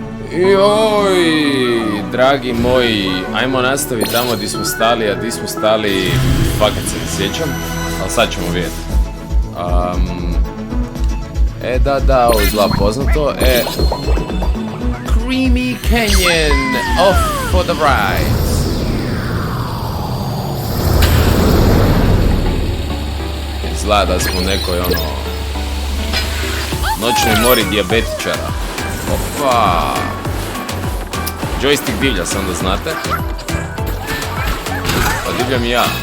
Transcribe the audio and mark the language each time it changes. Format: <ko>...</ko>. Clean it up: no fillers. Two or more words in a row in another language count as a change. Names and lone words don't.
<hr>Joj, dragi moji, ajmo nastaviti tamo gdje smo stali, a gdje smo stali, fakat se ne sjećam, ali sad ćemo vidjeti. Da, ovo izgleda poznato,</hr> <en>Creamy Canyon, off for the ride.</en> <hr>Izgleda da smo u nekoj noćnoj mori dijabetičara. Opa! Joystick divlja, sam da znate. Pa divljam i ja.</hr>